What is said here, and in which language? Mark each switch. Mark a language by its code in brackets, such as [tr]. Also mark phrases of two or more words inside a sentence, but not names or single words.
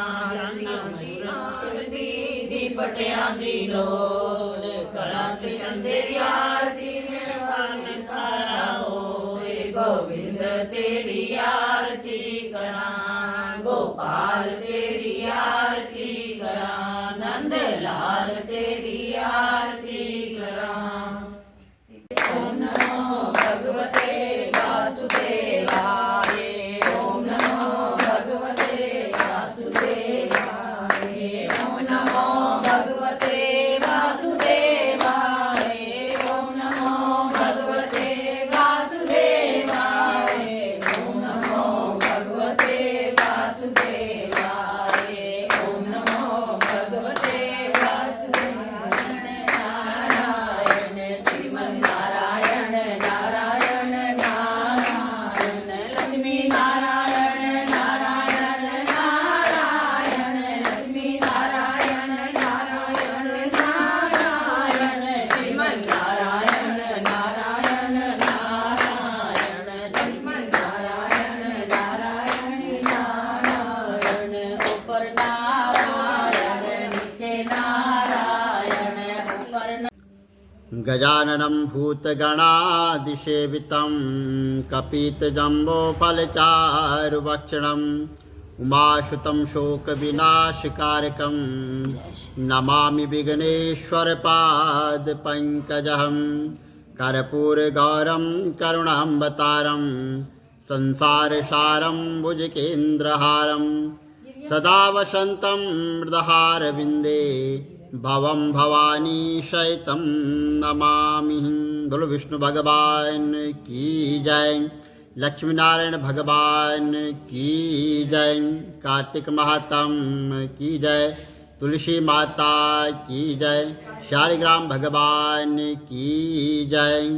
[pa] ਆਰਤੀ ਦੀ ਪਟੀਆਂ ਦੀ ਲੋੜ, ਕਰਾਂ ਕ੍ਰਿਸ਼ਨ ਤੇਰੀ ਆਰਤੀ ਮੇਰਾ ਪਾਰ ਨਿਸਤਾਰਾ ਹੋਏ, ਗੋਵਿੰਦ ਤੇਰੀ ਆਰਤੀ ਕਰਾਂ, ਗੋਪਾਲ ਤੇਰੀ ਆਰਤੀ ਕਰਾਂ, ਨੰਦ ਲਾਲ ਤੇਰੀ ਆਰਤੀ ਕਰਾਂ। [sa] ओम नमो भगवते वासुदेवाय, ओम नमो भगवते वासुदेवाय, ओम नमो भगवते वासुदेवाय, ओम नमो भगवते वासुदेवाय, ओम नमो भगवते वासुदेवाय, ओम नमो भगवते वासुदेवाय। नारायण श्रीमन्नारायण नारायण नारायण, लक्ष्मी नारायण नारायण नारायण, लक्ष्मी नारायण नारायण नारायण, श्रीमन्नारायण नारायण नारायण, लक्ष्मणनारायण नारायण नारायण, [hi] ऊपर नारायण नीचे नारायण, ऊपर [sa] गजाननं भूतगणादिसेवितं कपितजम्बोफलचारुभक्षणं उमासुतं शोकविनाशकारकं नमामि विघ्नेश्वरपादपङ्कजं कर्पूरगौरं करुणावतारं संसारसारं भुजगेन्द्रहारं सदा वसन्तं हृदहारविन्दे भवं भवानी शयितं नमामि। [hi] बोलो विष्णु भगवान की जय, लक्ष्मी नारायण भगवान की जय, कार्तिक महात्म की जय, तुलसी माता की जय, शालिग्राम भगवान की जय।